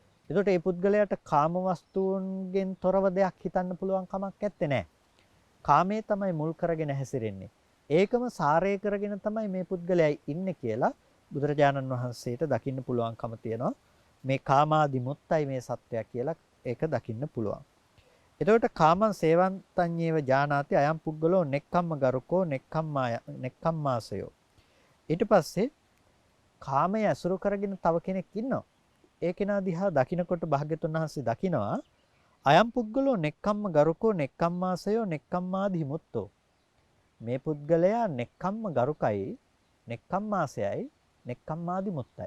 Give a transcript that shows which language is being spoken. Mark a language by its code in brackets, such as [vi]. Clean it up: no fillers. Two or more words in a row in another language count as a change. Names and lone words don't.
[si] එතකොට මේ පුද්ගලයාට කාම වස්තුන්ගෙන් තොරව දෙයක් හිතන්න පුළුවන් කමක් නැත්තේ නෑ. කාමයේ තමයි මුල් කරගෙන හැසිරෙන්නේ. ඒකම සාරය කරගෙන තමයි මේ පුද්ගලයා ඉන්නේ කියලා බුදුරජාණන් වහන්සේට දකින්න පුළුවන්කම තියෙනවා. මේ කාමාදිමුත්තයි මේ සත්‍යය කියලා ඒක දකින්න පුළුවන්. [pi] එතකොට කාමං සේවන්තඤ්ඤේව ජානාති අයම් පුද්ගලෝ නෙක්ඛම්ම ගරුකෝ නෙක්ඛම්මාසයෝ. [si] ඊට පස්සේ කාමයේ අසුරු කරගෙන තව කෙනෙක් ඉන්නවා. ඒ කෙනා දිහා දකින්නකොට භාග්‍යතුන් වහන්සේ දකිනවා [pi] අයම් පුද්ගලෝ නෙක්ඛම්ම ගරුකෝ නෙක්ඛම්මාසයෝ නෙක්ඛම්මාදි මුත්තෝ. [si] මේ පුද්ගලයා නෙක්ඛම්ම ගරුකයි නෙක්ඛම්මාසයයි නෙක්ඛම්මාදි මුත්තයි.